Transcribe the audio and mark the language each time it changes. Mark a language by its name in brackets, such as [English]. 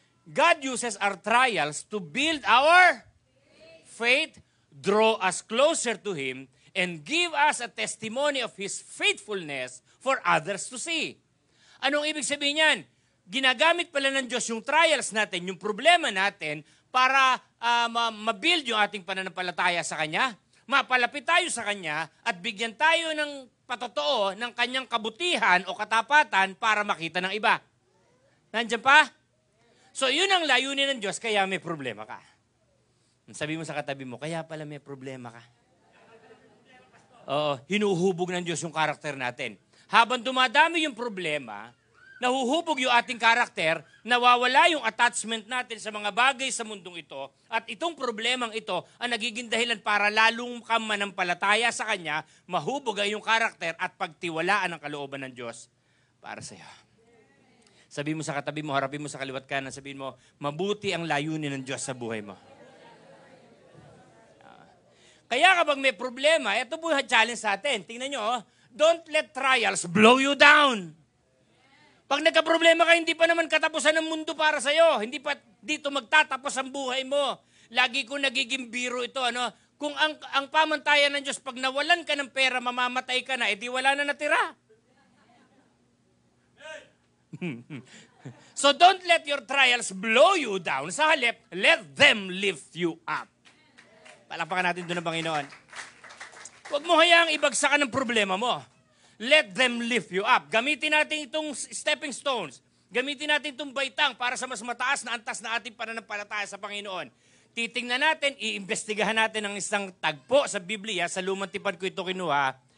[English] God uses our trials to build our faith, draw us closer to Him, and give us a testimony of His faithfulness for others to see. [Filipino] Anong ibig sabihin yan? Ginagamit pala ng Diyos yung trials natin, yung problema natin, para ma-build yung ating pananampalataya sa Kanya, mapalapit tayo sa Kanya, at bigyan tayo ng patotoo ng Kanyang kabutihan o katapatan para makita ng iba. Nandiyan pa? So yun ang layunin ng Diyos, kaya may problema ka. Sabi mo sa katabi mo, kaya pala may problema ka. Oo, hinuhubog ng Diyos yung karakter natin. Habang dumadami yung problema, nahuhubog yung ating karakter, nawawala yung attachment natin sa mga bagay sa mundong ito, at itong problemang ito ang nagiging dahilan para lalong kang manampalataya sa Kanya, mahubog ang iyong karakter at pagtiwalaan ang kalooban ng Diyos para sa iyo. Sabi mo sa katabi mo, harapin mo sa kaliwat kanan, sabihin mo, mabuti ang layunin ng Diyos sa buhay mo. Kaya kapag may problema, ito po yung challenge sa atin. Tingnan nyo, [English] don't let trials blow you down. [Filipino] Pag nagka-problema ka, hindi pa naman katapusan ng mundo para sa'yo. Hindi pa dito magtatapos ang buhay mo. Lagi ko nagiging biro ito. Kung ang pamantayan ng Diyos, pag nawalan ka ng pera, mamamatay ka na, edi wala na natira. [English] So don't let your trials blow you down. [Filipino] Sa halip, [English] let them lift you up. [Filipino] Palakpakan natin doon ng Panginoon. Huwag mo hayaang ibagsakan ng problema mo. [English] Let them lift you up. [Filipino] Gamitin natin itong stepping stones. Gamitin natin itong baitang para sa mas mataas na antas na ating pananampalataya sa Panginoon. Titingnan natin, iimbestigahan natin ang isang tagpo sa Biblia. Sa lumang tipan ko ito kinuha.